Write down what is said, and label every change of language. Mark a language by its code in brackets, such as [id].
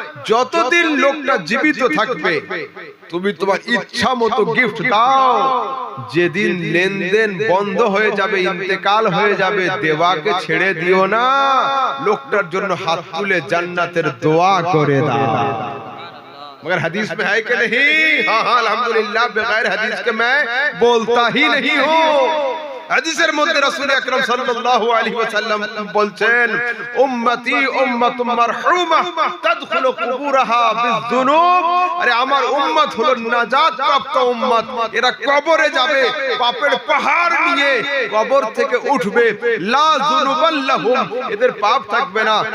[bn] যতদিন লোকটা জীবিত থাকবে তুমি তোমার ইচ্ছা মতো গিফট দাও। যেদিন লেনদেন বন্ধ হয়ে যাবে, ইন্তেকাল হয়ে যাবে, দেওয়াকে ছেড়ে দিও না, লোকটার জন্য হাত তুলে জান্নাতের দোয়া করে দাও। [hi] मगर हदीस में है कि नहीं? हाँ हाँ अल्हम्दुलिल्लाह, बगैर हदीस के मैं बोलता ही नहीं हूँ। [bn] হাদিসের মধ্যে রাসূল আকরাম সাল্লাল্লাহু আলাইহি ওয়াসাল্লাম বলছেন, [ar] উম্মতি উম্মাতুম মারহুমা তাদখুলু কুবুরাহা বিযুনুব। [bn] আরে আমার উম্মত হলো নাজাত প্রাপ্ত উম্মত, এরা কবরে যাবে পাপের পাহাড় নিয়ে, কবর থেকে উঠবে, [ar] লা যুনুবাল্লাহুম, [bn] এদের পাপ থাকবে না।